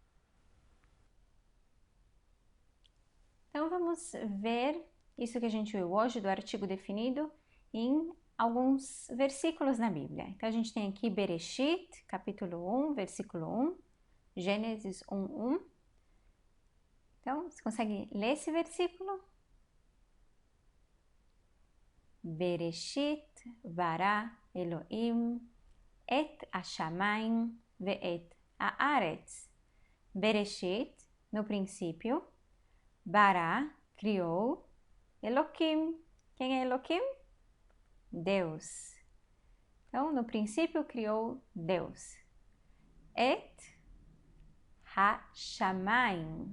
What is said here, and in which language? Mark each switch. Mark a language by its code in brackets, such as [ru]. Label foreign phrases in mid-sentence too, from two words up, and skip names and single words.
[pt] Então, vamos ver isso que a gente viu hoje do artigo definido em alguns versículos na Bíblia. Então, a gente tem aqui Bereshit, capítulo 1, versículo 1, Gênesis 1, 1. Então, você consegue ler esse versículo? [he] בראשית ברא אלהים את השמים ואת הארץ. [pt] Bereshit, no princípio, bara, criou, Elohim. Quem é Elohim? Deus. Então, no princípio criou Deus. [he] את השמים.